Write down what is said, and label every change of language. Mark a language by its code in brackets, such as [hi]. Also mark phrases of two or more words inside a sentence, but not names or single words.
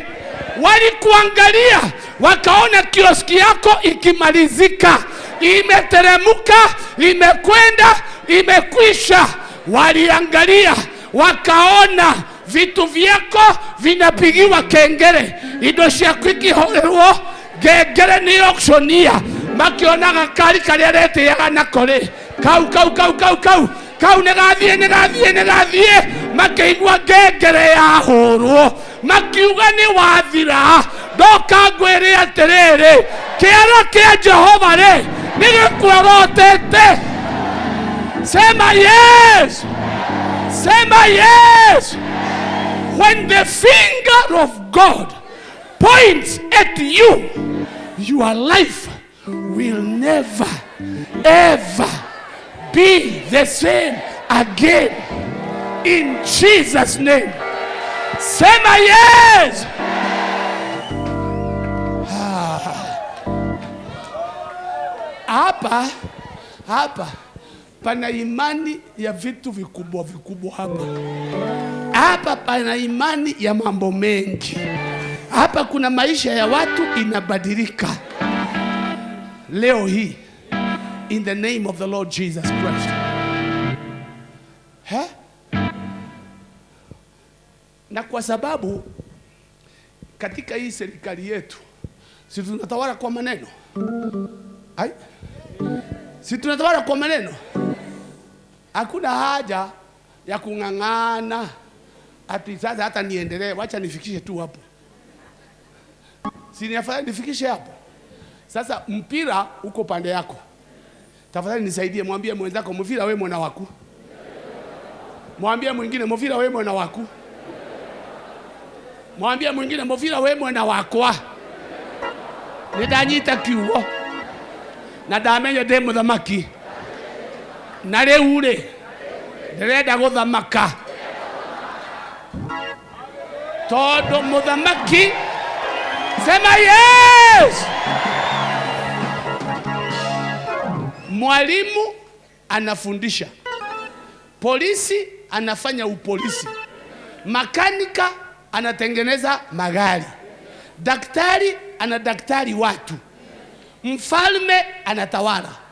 [sw] Walikuangalia wakaona kioski yako ikimalizika, imeteremuka, imekwenda, imekwisha. Waliangalia wakaona vitu vyako vinapigiwa kengele, [ki] indo ciaku ikiholerwo ngengere ni auctionia. Makionaga kari karia reteaga nakore kau negathie makeigua ngengere yahurwo, makiuga ni wathira. Ndoka ngwire atiriri, kiara kia Jehova ri nigikuorotete. [sw] Sema yes. [en] When the finger of God points at you, your life will never ever be the same again. In Jesus' name. [sw] Sema yes. Hapa pana imani ya vitu vikubwa hapa. Hapa pana imani ya mambo mengi. Hapa kuna maisha ya watu inabadilika leo hii, [en] in the name of the Lord Jesus Christ. [sw] Na kwa sababu katika hii serikali yetu si tunatawala kwa maneno. Si tunatawala kwa maneno. Hakuna haja ya kung'ang'ana ati sasa hata niendelee, wacha nifikishe tu hapo. Si niafadhali nifikishe hapo. Sasa mpira uko pande yako. Tafadhali nisaidie, mwambie mwenzako mpira wewe mwana wako. Mwambie mwingine mpira wewe mwana wako. Mwambie mwingine mpira wewe mwana wako. [ki] Nidanyita kiugo. Na ndamenya ndi muthamaki. Na riu ri ndirenda guthamaka. Todo muthamaki. [sw] Sema yes. Mwalimu anafundisha, polisi anafanya upolisi, makanika anatengeneza magari, daktari anadaktari watu, mfalme anatawala.